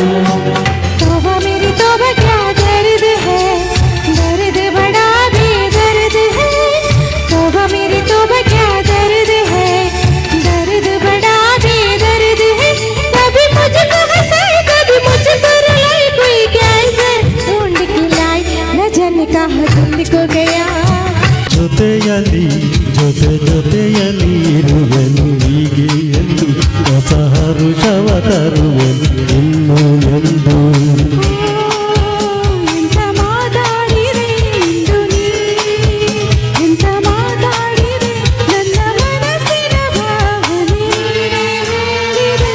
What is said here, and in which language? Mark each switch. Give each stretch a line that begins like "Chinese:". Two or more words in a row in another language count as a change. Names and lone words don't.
Hindi: तोबा मेरी तोबा क्या दर्द है, दर्द बड़ा भी दर्द है. तोबा मेरी तोबा क्या दर्द है, दर्द बड़ा भी दर्द है. कभी मुझको हंसाए कभी मुझको रुलाए, कोई कैसे ढूंढ के लाए, न जाने कहाँ दिल को गया.
Kannada: ಜೊತೆಯಲ್ಲಿ ಜೊತೆಯಲ್ಲಿ ಇರುವೆನು ಹೀಗೆ ಎಂದು ಹೊಸ ಹರುಷವ ತರುವೆನು ಇನ್ನು ಎಂದು. ಎಂತ ಮಾತಾಡಿದೆ ಇಂದು ನೀ, ಎಂತ ಮಾತಾಡಿದೆ ನನ್ನ ಮನಸ್ಸಿನ ಭಾವನೆ ಹೇಳಿದೆ.